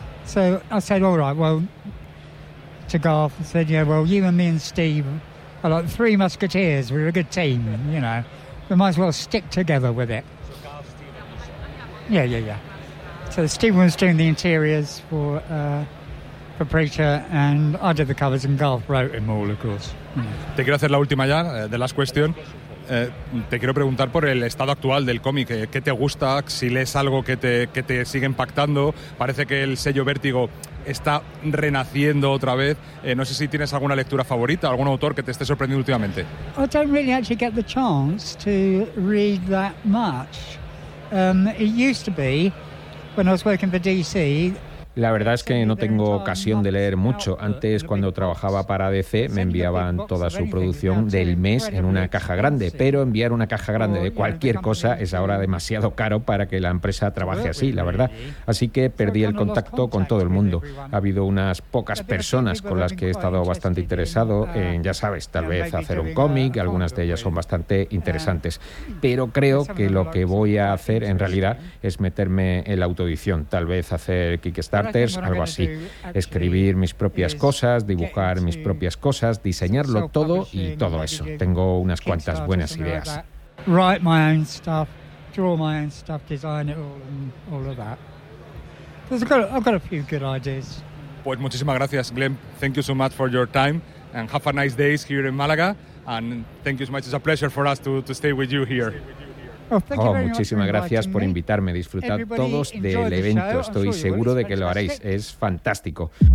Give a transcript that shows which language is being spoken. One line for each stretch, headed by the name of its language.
English: So I said, all right, well, to Garth, I said, yeah, well, you and me and Steve, like Three Musketeers, we're a good team, you know. We might as well stick together with it. Yeah. So Stephen was doing the interiors for Preacher, and I did the covers, and Garth wrote them all, of course.
Spanish: Te quiero hacer la última ya,
English: the last question.
Spanish: Te quiero preguntar por el estado actual del cómic. ¿Qué te gusta? Si lees algo que te sigue impactando. Parece que el sello Vértigo está renaciendo otra vez. No sé si tienes alguna lectura favorita, algún autor que te esté sorprendiendo últimamente.
English: I don't really actually get the chance to read that much. It used to be when I was working for DC.
Spanish: La verdad es que no tengo ocasión de leer mucho. Antes, cuando trabajaba para DC, me enviaban toda su producción del mes en una caja grande, pero enviar una caja grande de cualquier cosa es ahora demasiado caro para que la empresa trabaje así, la verdad. Así que perdí el contacto con todo el mundo. Ha habido unas pocas personas con las que he estado bastante interesado en, ya sabes, tal vez hacer un cómic, algunas de ellas son bastante interesantes. Pero creo que lo que voy a hacer, en realidad, es meterme en la autoedición, tal vez hacer Kickstarter, starters, algo así. Escribir mis propias cosas, dibujar mis propias cosas, diseñarlo todo y todo eso. Tengo unas cuantas buenas ideas.
English: Write my own stuff, draw my own stuff, design it all and all of that. I've got a few good ideas.
Spanish: Pues muchísimas gracias, Glenn.
English: Thank you so much for your time and have a nice day here in Málaga. And thank you so much. It's a pleasure for us to stay with you here.
Spanish: Oh, muchísimas gracias por invitarme. Disfrutad todos del evento. Estoy seguro de que lo haréis. Es fantástico.